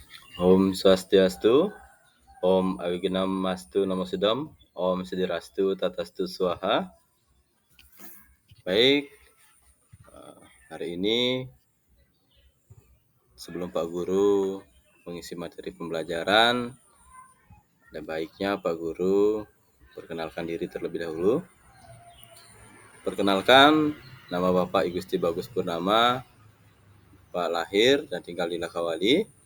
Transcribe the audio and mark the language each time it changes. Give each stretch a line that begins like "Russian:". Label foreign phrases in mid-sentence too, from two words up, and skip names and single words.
Sanskrit: Om Swastiastu, Om Awignamastu Namo Sidam, Om Sidirastu Tatastu Swaha.
Indonesian: Baik, hari ini sebelum Pak Guru mengisi materi pembelajaran, ada baiknya Pak Guru perkenalkan diri terlebih dahulu. Perkenalkan, nama Bapak I Gusti Bagus Purnama, Pak lahir dan tinggal di Lakawali.